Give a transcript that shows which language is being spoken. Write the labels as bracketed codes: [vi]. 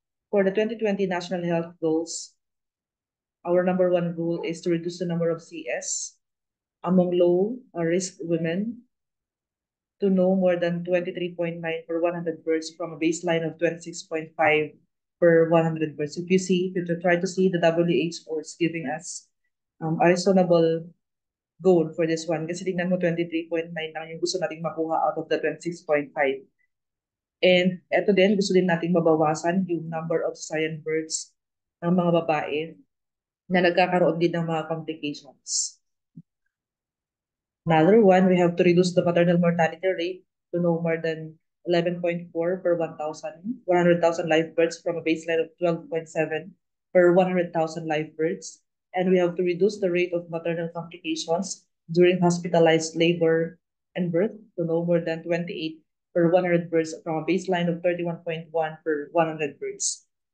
[en] For the 2020 National Health Goals, our number one goal is to reduce the number of CS among low-risk women to no more than 23.9 per 100 births from a baseline of 26.5 per 100 births. If you try to see the WHO is giving us a reasonable goal for this one. [tl] Kasi tingnan mo 23.9 lang yung gusto nating makuha [en] out of the 26.5. [tl] And eto din, gusto din nating mabawasan yung [en] number of cesarean births [tl] ng mga babae na nagkakaroon din ng mga complications. [en] Another one, we have to reduce the maternal mortality rate to no more than 11.4 per 100,000 live births from a baseline of 12.7 per 100,000 live births. And we have to reduce the rate of maternal complications during hospitalized labor and birth to no more than 28 per 100 births from a baseline of 31.1 per 100 births.